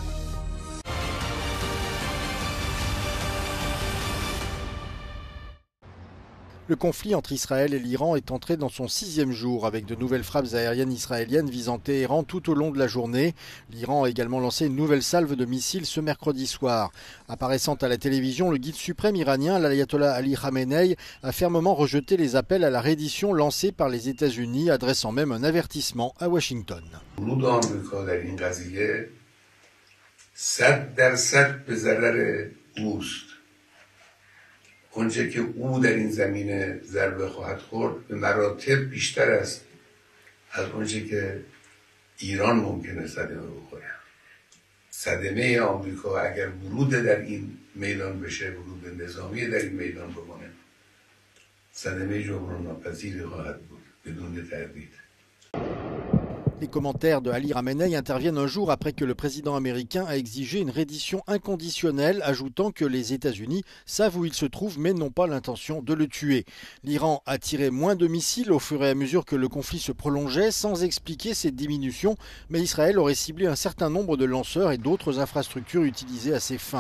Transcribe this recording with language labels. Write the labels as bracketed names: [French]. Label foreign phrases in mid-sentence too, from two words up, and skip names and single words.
[French] Le conflit entre Israël et l'Iran est entré dans son 6e jour avec de nouvelles frappes aériennes israéliennes visant Téhéran tout au long de la journée. L'Iran a également lancé une nouvelle salve de missiles ce mercredi soir. Apparaissant à la télévision, le guide suprême iranien, l'ayatollah Ali Khamenei, a fermement rejeté les appels à la reddition lancés par les États-Unis, adressant même un avertissement à Washington. [Persian] اونچه که او در این زمینه ضربه خواهد خورد به مراتب بیشتر است از اونچه که ایران ممکنه صدمه بخوره. صدمه آمریکا اگر ورود در این میدان بشه، ورود نظامی در این میدان بکنه، صدمه جبران ناپذیری خواهد بود بدون تردید. [French] Les commentaires de Ali Khamenei interviennent un jour après que le président américain a exigé une reddition inconditionnelle, ajoutant que les États-Unis savent où il se trouve mais n'ont pas l'intention de le tuer. L'Iran a tiré moins de missiles au fur et à mesure que le conflit se prolongeait, sans expliquer cette diminution, mais Israël aurait ciblé un certain nombre de lanceurs et d'autres infrastructures utilisées à ces fins.